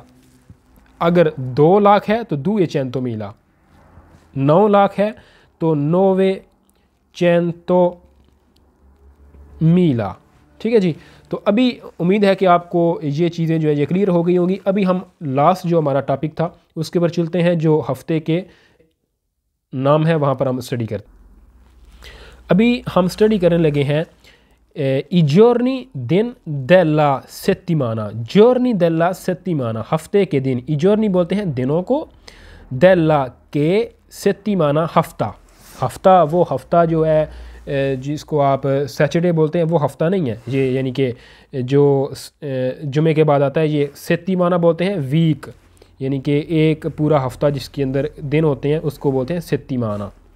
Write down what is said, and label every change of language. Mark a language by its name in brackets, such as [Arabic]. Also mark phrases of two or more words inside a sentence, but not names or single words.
[Urdu] اگر 2 لاکھ ہے تو 2 [Italian] cento mila, [Urdu] 9 لاکھ ہے تو 9 [Italian] cento mila. [Urdu] ٹھیک ہے جی، تو ابھی امید ہے کہ آپ کو یہ چیزیں جو ہے یہ کلیئر ہو گئی ہوں گی. ابھی ہم لاسٹ جو ہمارا ٹاپک تھا اس کے اوپر چلتے ہیں، جو ہفتے کے نام ہے وہاں پر ہم اسٹڈی کرتے ہیں. ابھی ہم اسٹڈی کرنے لگے ہیں [Italian] i giorni [Urdu] دن [Italian] della settimana, giorni della settimana, [Urdu] ہفتے کے دن. [Italian] i giorni [Urdu] بولتے ہیں دنوں کو, della کے settimana ہفتہ. ہفتہ وہ ہفتہ جو ہے جس کو آپ سیٹرڈے بولتے ہیں، وہ ہفتہ نہیں ہے یہ، یعنی کہ جو جمعے کے بعد آتا ہے، یہ settimana بولتے ہیں ویک، یعنی کہ ایک پورا ہفتہ جس کے اندر دن ہوتے ہیں اس کو بولتے ہیں settimana।